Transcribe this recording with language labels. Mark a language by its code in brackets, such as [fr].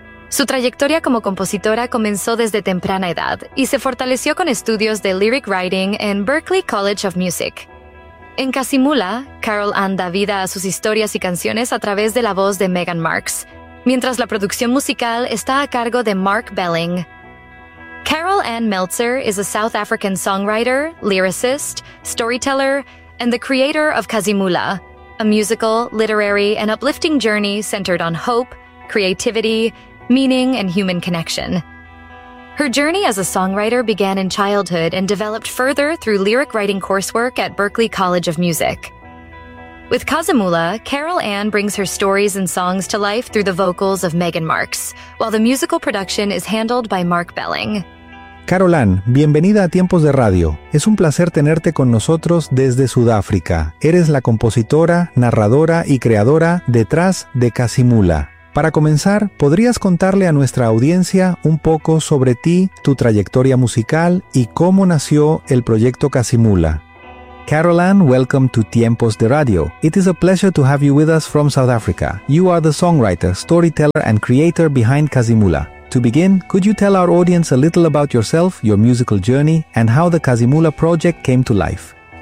[es] Su trayectoria como compositora comenzó desde temprana edad y se fortaleció con estudios de lyric writing en Berklee College of Music. En Casi Mula, Carol Ann da vida a sus historias y canciones a través de la voz de Megan Marks, mientras la producción musical está a cargo de Mark Belling. [en] Carol Ann Meltzer is a South African songwriter, lyricist, storyteller, and the creator of Casi Mula, a musical, literary, and uplifting journey centered on hope, creativity, meaning, and human connection. Her journey as a songwriter began in childhood and developed further through lyric writing coursework at Berklee College of Music. With Casi Mula, Carol Ann brings her stories and songs to life through the vocals of Megan Marks, while the musical production is handled by Mark Belling. [es] Carol Ann, bienvenida a Tiempos de Radio. Es un placer tenerte con nosotros desde Sudáfrica. Eres la compositora, narradora y creadora detrás de Casi Mula. Para comenzar, ¿podrías contarle a nuestra audiencia un poco sobre ti, tu trayectoria musical y cómo nació el proyecto Casi Mula? [en] Carol Ann, welcome to Tiempos de Radio. It is a pleasure to have you with us from South Africa. You are the songwriter, storyteller and creator behind Casi Mula. To begin, could you tell our audience a little about yourself, your musical journey and how the Casi Mula project came to life?